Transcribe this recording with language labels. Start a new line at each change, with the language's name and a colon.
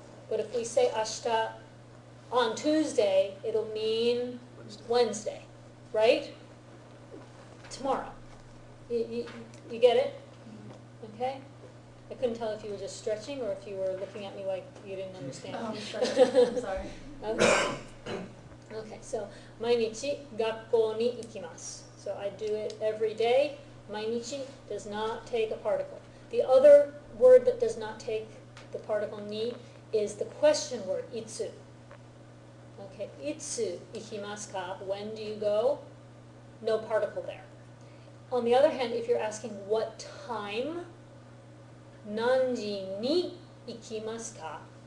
English: But if we say ashita on Tuesday, it'll mean Wednesday, right? Tomorrow. You get it? Okay? I couldn't tell if you were just stretching or if you were looking at me like you didn't understand. I'm sorry. Okay. Okay, so
Japanese: 毎日学校に行きます.
English: So I do it every day. 毎日 does not take a particle. The other word that does not take the particle ni is the question word, itsu. Okay,
Japanese: itsu ikimasu ka?
English: When do you go? No particle there. On the other hand, if you're asking what time,
Japanese: 何時に行きますか?